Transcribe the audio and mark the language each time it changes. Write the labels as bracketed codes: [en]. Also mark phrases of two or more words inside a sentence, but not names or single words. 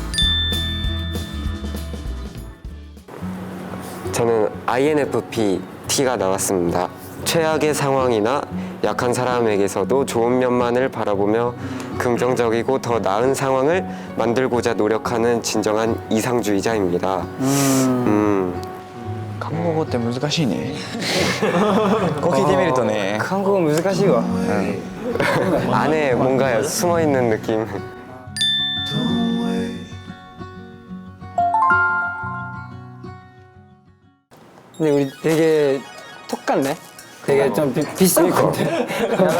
[ko] 저는 INFP T가 나왔습니다. 최악의 상황이나 약한 사람에게서도 좋은 면만을 바라보며 긍정적이고 더 나은 상황을 만들고자 노력하는 진정한 이상주의자입니다. [ja] 한국어 って難しいね. 꼭聞いてみるとね. 한국어 難しいわ. [ko] 안에 뭔가 숨어 있는 느낌. 근데 우리 되게 똑같네. 되게 좀 비싼 것 같아.